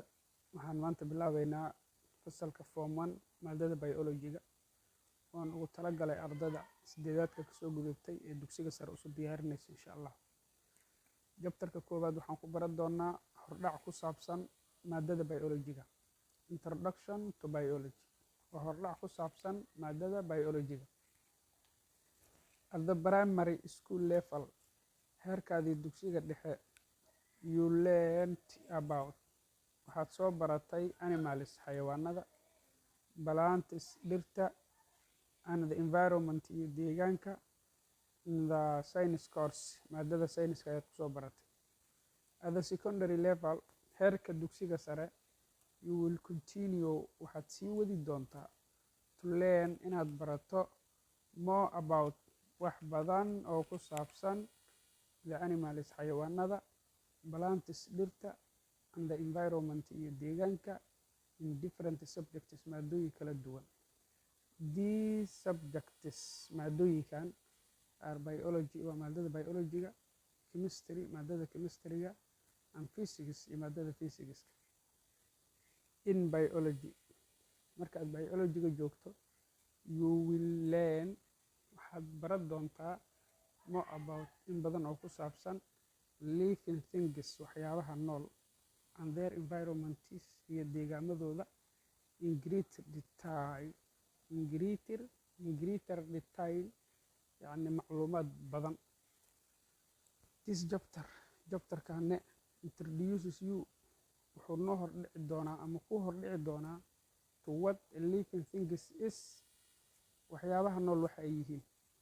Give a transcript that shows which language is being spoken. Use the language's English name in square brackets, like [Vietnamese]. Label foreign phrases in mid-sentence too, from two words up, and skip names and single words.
[Somali] Waxaan maanta bilaabeynaa fasalka Form 1 maadada Biology-ga oon ugu talagalay ardayda sideedaadka ka soo gudubtay ee dugsiga sare usoo diyaarinaysa [Arabic] insha Allah. [Somali] Jabtarka koowaad waxaan ku baran doonaa hordhac ku saabsan maadada Biology-ga. [English] Introduction to Biology. [Somali] Waa hordhac ku saabsan maadada Biology-ga. [English] At the primary school level, [Somali] heerkaadii dugsiga dhexe, [English] you learned about [Somali] waxaad soo baratay [English] animals xayawaanada, plants dhirta, and the environment [Somali] iyo deegaanka. [English] In the science course [Somali] maadada sayniska ayaad kusoo baratay. [English] At the secondary level, [Somali] heerka dugsiga sare, [English] you will continue [Somali] waxaad sii wadi doontaa [English] to learn [Somali] inaad barato [English] more about [Somali] wax badan oo ku saabsan [English] the animals [Somali] xayawaanada, plants dhirta, [English] and the environment [Somali] iyo deegaanka [English] in different subjects [Somali] maadooyin kala duwan. [English] These subjects [Somali] maadooyinkan [English] are biology [Somali] waa maadada biology-ga, chemistry maadada chemistry-ga, [English] and physics [Somali] iyo maadada physics-ka. [English] In biology, [Somali] marka aad biology-ga joogto, [English] you will learn [Somali] waxaad baran doontaa [English] more about [Somali] in badan oo ku saabsan [English] living things [Somali] waxyaabaha nool [English] and their environments [Somali] iyo deegaamadooda [English] in greater detail [Somali] yacni macluumaad badan. [English] This chapterkane introduces you [Somali] wuxuu noo hordhici doonaa ama ku hordhici doonaa [English] to what a living things is [Somali] waxyaabaha nool waxa ay yihiin.